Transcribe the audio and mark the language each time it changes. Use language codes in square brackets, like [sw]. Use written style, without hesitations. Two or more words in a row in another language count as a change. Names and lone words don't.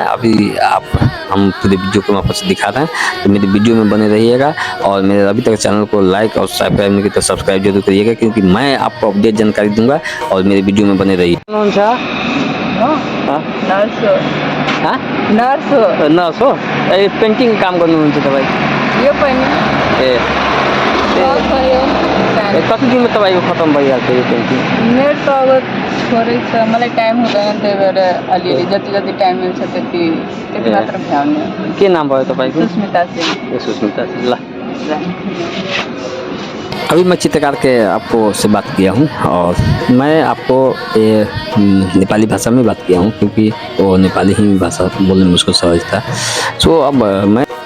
[hi] अभी हम पूरे वीडियो के मार्फत से दिखा रहे हैं तो मेरे वीडियो में बने रहिएगा और मेरे अभी तक चैनल को लाइक और सब्सक्राइब नहीं किया तो सब्सक्राइब जरूर करिएगा क्योंकि मैं आपको अपडेट जानकारी दूंगा और मेरे वीडियो में बने रहिए। [ne] नर्स हो पेंटिंग काम गर्नुहुन्छ तपाईँ? यो पनि कति दिन में तपाईँको खत्म भइहाल्छ यो पेंटिंग? मेरो त अब छोरै छ, मलाई टाइम हुँदैन, त्यही भएर अलिअलि जति टाइम मिल्छ त्यति मात्र भ्याउने। के नाम भयो तपाईँको? सुस्मिता सिंह। सुस्मिता सिंह। [hi] ल अभी मैं चित्रकार के आपको से बात किया हूँ और मैं आपको ये नेपाली भाषा में बात किया हूँ क्योंकि वो नेपाली ही भाषा बोलने में उसको सहज था। सो अब मैं